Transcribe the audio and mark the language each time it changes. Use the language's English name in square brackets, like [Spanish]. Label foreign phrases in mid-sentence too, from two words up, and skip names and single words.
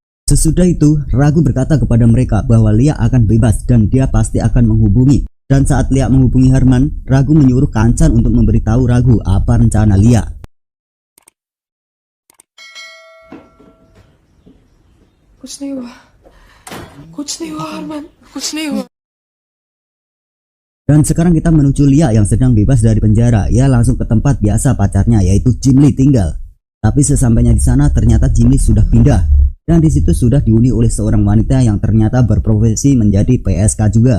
[Indonesian] Sesudah itu, Ragu berkata kepada mereka bahwa Lia akan bebas dan dia pasti akan menghubungi. Dan saat Lia menghubungi Harman, Ragu menyuruh Kancan untuk memberitahu Ragu apa rencana Lia. [Hindi] कुछ नहीं हुआ हरमान, कुछ नहीं हुआ। [Indonesian] Dan sekarang kita menuju Lia yang sedang bebas dari penjara. Ia langsung ke tempat biasa pacarnya yaitu Jim Lee tinggal. Tapi sesampainya di sana ternyata Jim Lee sudah pindah. Dan di situ sudah dihuni oleh seorang wanita yang ternyata berprofesi menjadi PSK juga.